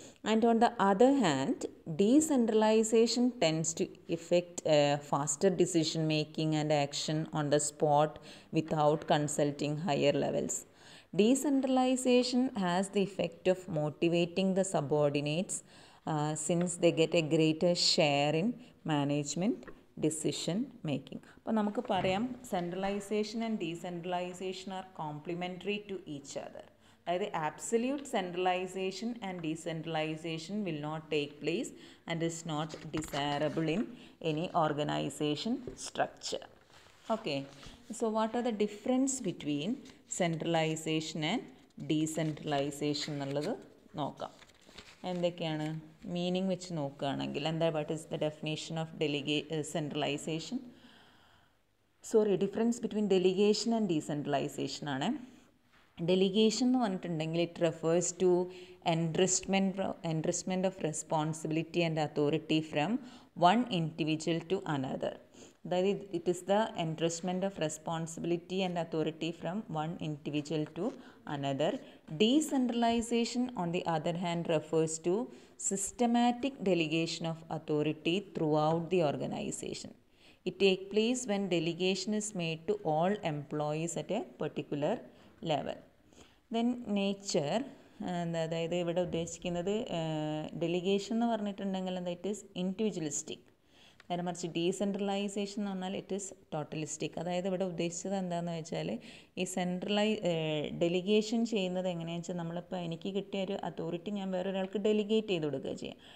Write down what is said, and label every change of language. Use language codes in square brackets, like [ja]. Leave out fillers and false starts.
[en] And on the other hand, decentralization tends to effect faster decision making and action on the spot without consulting higher levels. Decentralization has the effect of motivating the subordinates since they get a greater share in management decision making. [ml] അപ്പോൾ നമുക്ക് പറയാം [en] Centralisation and decentralisation are complementary to each other. [ml] അതായത് [en] Absolute centralisation and decentralisation will not take place and is not desirable in any organisation structure. Okay, so what are the difference between centralisation and decentralisation [ml] എന്നുള്ളത് നോക്കാം. എന്തൊക്കെയാണ് meaning വെച്ച് നോക്കുകയാണെങ്കിൽ [en] what is the definition of centralisation, difference between delegation and decentralisation [ml] ആണ്. [en] delegation [ml] എന്ന് പറഞ്ഞിട്ടുണ്ടെങ്കിൽ [en] It refers to entrustment of responsibility and authority from one individual to another. [ml] അതായത് [en] It is the entrustment of responsibility and authority from one individual to another. Decentralisation on the other hand refers to systematic delegation of authority throughout the organisation. It takes place when delegation is made to all employees at a particular level. Then nature, [ml] അതായത് ഇവിടെ ഉദ്ദേശിക്കുന്നത് delegation എന്ന് പറഞ്ഞിട്ടുണ്ടെങ്കിൽ എന്താ, [en] It is individualistic. [ml] നേരെ മറിച്ച് decentralisation എന്ന് പറഞ്ഞാൽ [en] It is totalistic. [ml] അതായത് ഇവിടെ ഉദ്ദേശിച്ചത് എന്താണെന്ന് വെച്ചാൽ ഈ ഡെലിഗേഷൻ ചെയ്യുന്നത് എങ്ങനെയാണെന്ന് വെച്ചാൽ നമ്മളിപ്പോൾ എനിക്ക് കിട്ടിയ ഒരു അതോറിറ്റി ഞാൻ വേറൊരാൾക്ക് ഡെലിഗേറ്റ് ചെയ്ത് കൊടുക്കുക ചെയ്യാം.